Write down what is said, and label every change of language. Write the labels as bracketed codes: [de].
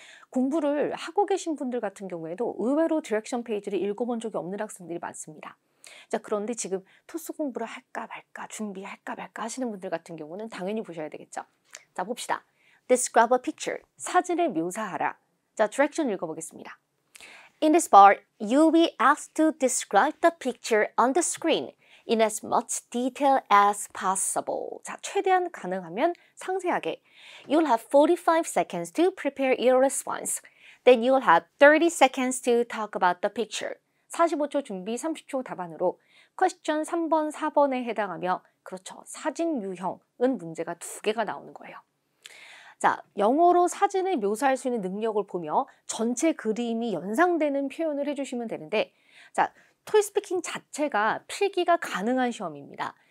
[ko] 공부를 하고 계신 분들 같은 경우에도 의외로 디렉션 페이지를 읽어본 적이 없는 학생들이 많습니다. 자, 그런데 지금 토스 공부를 할까 말까 준비할까 말까 하시는 분들 같은 경우는 당연히 보셔야 되겠죠. 자, 봅시다. [en] Describe a picture. [ko] 사진을 묘사하라. 자, 디렉션 읽어보겠습니다. [en] In this part, you'll be asked to describe the picture on the screen in as much detail as possible. [ko] 자, 최대한 가능하면 상세하게. [en] You'll have 45 seconds to prepare your response. Then you'll have 30 seconds to talk about the picture. [ko] 45초 준비, 30초 답안으로 퀘스천 3번, 4번에 해당하며 그렇죠. 사진 유형은 문제가 두 개가 나오는 거예요. 자, 영어로 사진을 묘사할 수 있는 능력을 보며 전체 그림이 연상되는 표현을 해주시면 되는데 자, 토익 스피킹 자체가 필기가 가능한 시험입니다.